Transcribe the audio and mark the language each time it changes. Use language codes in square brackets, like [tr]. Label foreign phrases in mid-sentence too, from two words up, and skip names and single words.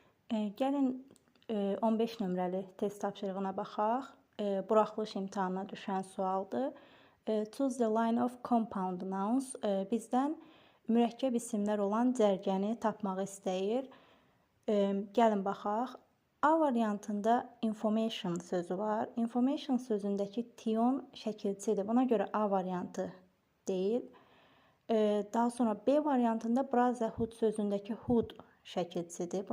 [az] Gəlin 15 nömrəli test tapşırığına baxaq. Buraxılış imtahanına düşən sualdır. [en] Choose the line of compound nouns. [az] Bizdən mürəkkəb isimlər olan cərgəni tapmağı istəyir. Gəlin baxaq. A variantında information sözü var. Information sözündəki tion şəkilçidir. Buna görə A variantı deyil. Daha sonra B variantında brotherhood sözündəki hood şəkilçidir.